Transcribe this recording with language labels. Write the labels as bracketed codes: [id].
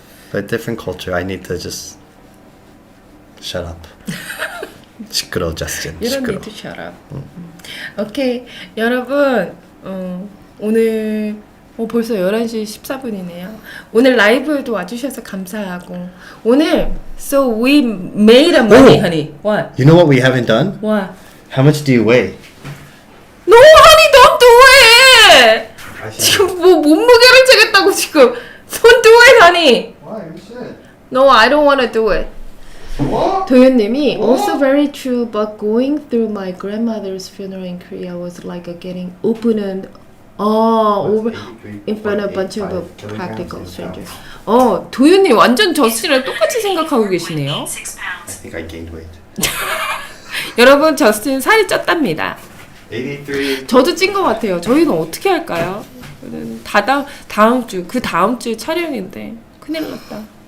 [en] But different culture, I need to just shut up. 시끄러워, Justin. You don't [ko] 시끄러워. [en] need to shut up. [ko] 오케이, 여러분 오늘 벌써 11시 14분이네요. [en] 오늘 라이브에도 와주셔서 감사하고 오늘 so we made a money, honey. What? You know what we haven't done? What? How much do you weigh? No, honey, don't do it. [ko] 지금 뭐 몸무게를 재겠다고 지금. [en] Don't do it, honey. Why? You should. No, I don't want to do it. What? [ko] 도윤님이 [en] What? also very true, but going through my grandmother's funeral in Korea was like a getting open and over in front of a bunch of practical strangers. [ko] 도윤님 완전 저스틴이랑 똑같이 생각하고 계시네요. [en] I think I gained weight. [ko] 여러분, 저스틴 살이 쪘답니다. [en] 83. [ko] 저도 찐 것 같아요. 저희는 어떻게 할까요? 다음 주, 그 다음 주 촬영인데 큰일 났다.